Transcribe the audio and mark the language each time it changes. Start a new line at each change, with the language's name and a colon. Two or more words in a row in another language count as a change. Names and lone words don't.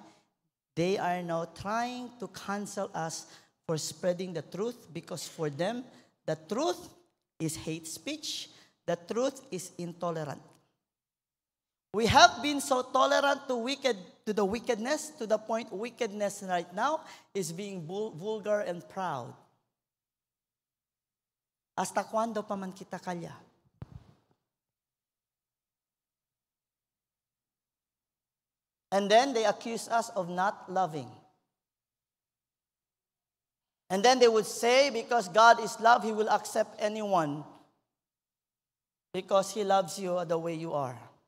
English: They are now trying to cancel us for spreading the truth, because for them, the truth is hate speech. The truth is intolerant. We have been so tolerant to the wickedness, to the point wickedness right now is being vulgar and proud.
Chavacano: Hasta cuando pa man kita kaya?
English: And then they accuse us of not loving. And then they would say, because God is love, He will accept anyone. Because He loves you the way you are.